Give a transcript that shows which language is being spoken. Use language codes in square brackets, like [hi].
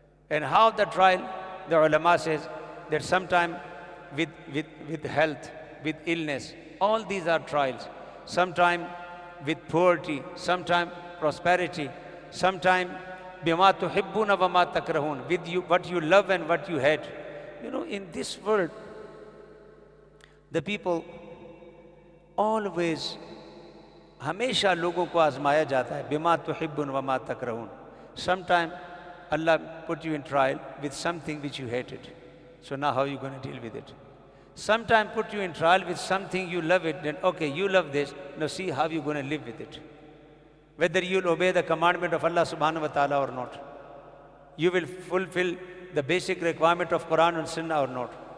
[en] And how the trial, the ulama says that sometime with health, with illness, all these are trials. Sometime with poverty, sometime prosperity, sometime [ar] bima tuhibbuna wa ma takrahun, [en] with you, what you love and what you hate. You know, in this world, the people always, [hi] हमेशा लोगों को आजमाया जाता है, [ar] बिमा तुहिब्बुन व मा तकरहून. [en] Sometime Allah put you in trial with something which you hated. So now how are you going to deal with it? Sometime put you in trial with something you love it, then okay, you love this, now see how you're going to live with it. Whether you'll obey the commandment of Allah subhanahu wa ta'ala or not. You will fulfill the basic requirement of Quran and Sunnah or not.